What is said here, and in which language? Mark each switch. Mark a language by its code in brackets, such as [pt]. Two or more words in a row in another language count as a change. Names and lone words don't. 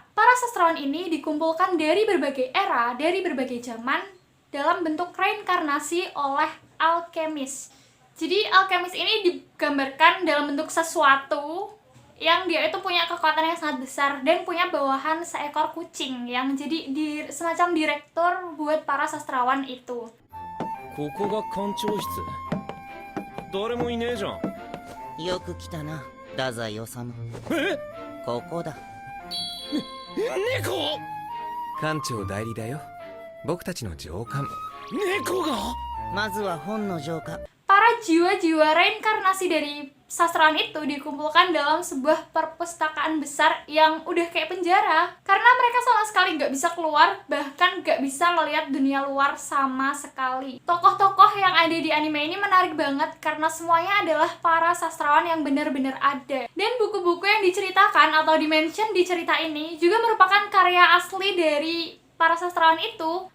[id] Para sastrawan ini dikumpulkan dari berbagai era, dari berbagai zaman, dalam bentuk reinkarnasi oleh alkemis. Jadi alkemis ini digambarkan dalam bentuk sesuatu yang dia itu punya kekuatan yang sangat besar dan punya bawahan seekor kucing yang jadi semacam direktur buat para sastrawan itu. [ja] ここが館長室。誰もいねえじゃん。よく来たな、太宰治。え？ここだ。猫？館長代理だよ。僕たちの上官。猫が？まずは本の浄化。 [id] Para jiwa-jiwa reinkarnasi dari sastrawan itu dikumpulkan dalam sebuah perpustakaan besar yang udah kayak penjara karena mereka sama sekali nggak bisa keluar, bahkan nggak bisa ngelihat dunia luar sama sekali. Tokoh-tokoh yang ada di anime ini menarik banget karena semuanya adalah para sastrawan yang benar-benar ada, dan buku-buku yang diceritakan atau dimention di cerita ini juga merupakan karya asli dari para sastrawan itu.